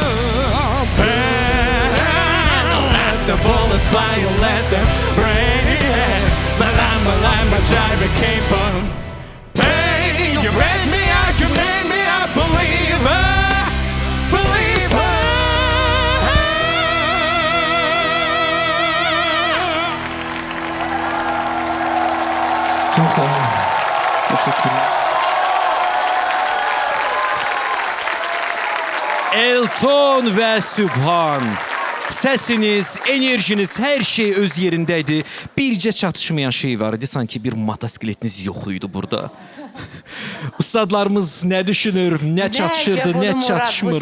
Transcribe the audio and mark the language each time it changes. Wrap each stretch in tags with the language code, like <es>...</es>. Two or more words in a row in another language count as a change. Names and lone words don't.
<en>Pain, let the bullets fly and let them rain. My life, my driver came from. Pain, you made me a believer, believer.</en> <tr>Çok sağ olun. Teşekkürler.</tr> <az>Elton və Sübhan. Səsiniz, enerjiniz, hər şey öz yerindəydi. Bircə çatışmayan şey var idi. Sanki bir motosikletiniz yox idi burada. Ustadlarımız nə düşünür, nə çatışırdı, nə çatışmırdı?</az>